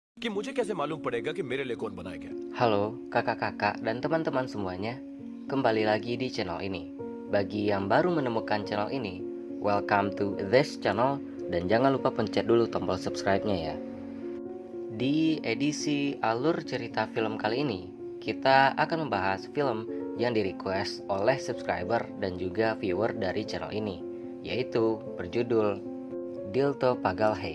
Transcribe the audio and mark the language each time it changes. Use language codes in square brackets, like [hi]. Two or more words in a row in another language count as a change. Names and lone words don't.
[hi] कि मुझे कैसे मालूम पड़ेगा कि मेरे लिए कौन बनाएगा? [id] Halo kakak-kakak dan teman-teman semuanya, kembali lagi di channel ini. Bagi yang baru menemukan channel ini, [en] welcome to this channel [id] dan jangan lupa pencet dulu tombol subscribe-nya ya. Di edisi alur cerita film kali ini, kita akan membahas film yang di-request oleh subscriber dan juga viewer dari channel ini, yaitu berjudul Dilto Pagalhei.